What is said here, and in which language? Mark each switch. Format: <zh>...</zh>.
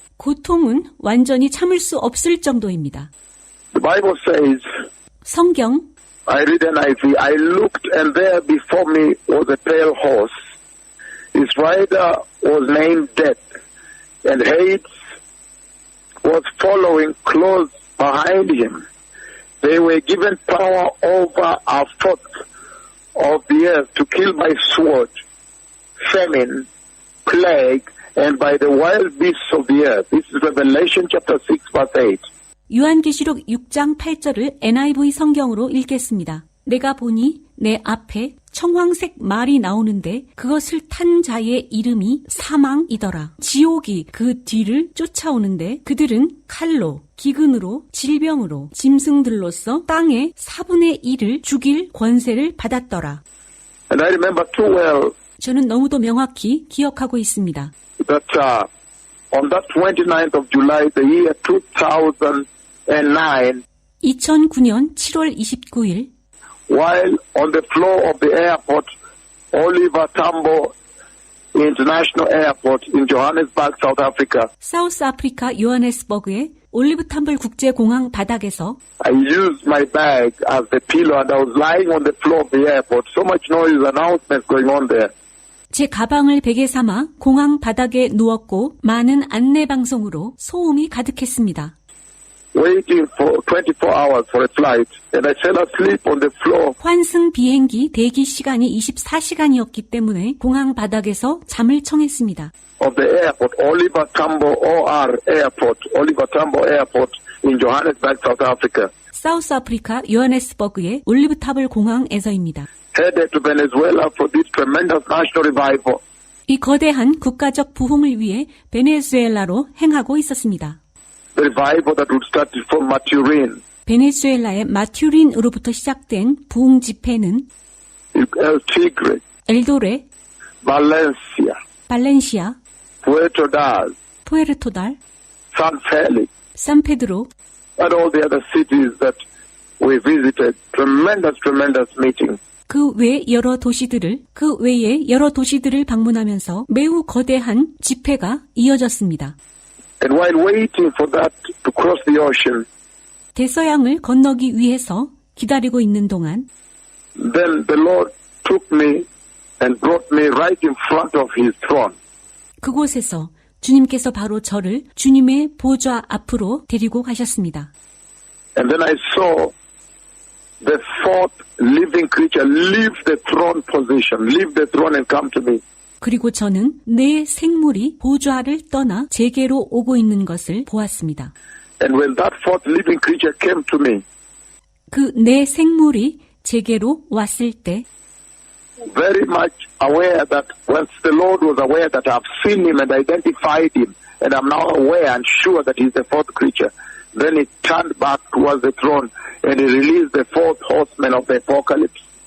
<ko>고통은 완전히 참을 수 없을 정도입니다.</ko> <en>The Bible says,</en> <ko>성경,</ko> <en>I read NIV, I looked and there before me was a pale horse. His rider was named Death, and Hades was following close behind him. They were given power over a fourth of the earth to kill by sword, famine, plague, and by the wild beasts of the earth. This is Revelation chapter 6 verse 8.</en> <ko>요한계시록 6장 8절을 NIV 성경으로 읽겠습니다. 내가 보니 내 앞에 청황색 말이 나오는데 그것을 탄 자의 이름이 사망이더라. 지옥이 그 뒤를 쫓아오는데 그들은 칼로, 기근으로, 질병으로, 짐승들로서 땅의 4분의 1을 죽일 권세를 받았더라.</ko> <en>And I remember too well</en> <ko>저는 너무도 명확히 기억하고 있습니다.</ko> <en>that on that 29th of July, the year 2009,</en> <ko>2009년 7월 29일</ko> <en>while on the floor of the airport, Oliver Tambo International Airport in Johannesburg, South Africa,</en> <ko>사우스 아프리카 요하네스버그의 올리브 탐블 국제공항 바닥에서</ko> <en>I used my bag as the pillow and I was lying on the floor of the airport. So much noise, announcements going on there.</en> <ko>제 가방을 베개 삼아 공항 바닥에 누웠고 많은 안내 방송으로 소음이 가득했습니다.</ko> <en>Waiting for 24 hours for a flight, and I fell asleep on the floor.</en> <ko>환승 비행기 대기 시간이 24시간이었기 때문에 공항 바닥에서 잠을 청했습니다.</ko> <en>Of the airport, Oliver Tambo OR Airport, Oliver Tambo Airport in Johannesburg, South Africa.</en> <ko>사우스 아프리카 요하네스버그의 올리브 탑을 공항에서입니다.</ko> <en>Headed to Venezuela for this tremendous national revival.</en> <ko>이 거대한 국가적 부흥을 위해 베네수엘라로 행하고 있었습니다.</ko> <en>The revival that would start from Maturin,</en> <ko>베네수엘라의 마튜린으로부터 시작된 부흥 집회는</ko> <en>El Tigre,</en> <ko>엘도레,</ko> <en>Valencia,</en> <ko>발렌시아,</ko> <en>Puerto Daz,</en> <ko>푸에르토달,</ko> <en>San Felix,</en> <ko>산페드로,</ko> <en>and all the other cities that we visited. Tremendous meeting.</en> <ko>그 외 여러 도시들을 방문하면서 매우 거대한 집회가 이어졌습니다.</ko> <en>And while waiting for that to cross the ocean,</en> <ko>대서양을 건너기 위해서 기다리고 있는 동안</ko> <en>then the Lord took me and brought me right in front of His throne.</en> <ko>그곳에서 주님께서 바로 저를 주님의 보좌 앞으로 데리고 가셨습니다.</ko> <en>And then I saw the fourth living creature leave the throne position, leave the throne and come to me.</en> <ko>그리고 저는 내 생물이 보좌를 떠나 제게로 오고 있는 것을 보았습니다.</ko> <en>And when that fourth living creature came to me,</en> <ko>그 내 생물이 제게로 왔을 때</ko> <en>very much aware that once the Lord was aware that I've seen Him and identified Him, and I'm now aware and sure that He's the fourth creature, then He turned back towards the throne and He released the fourth horseman of the apocalypse.</en>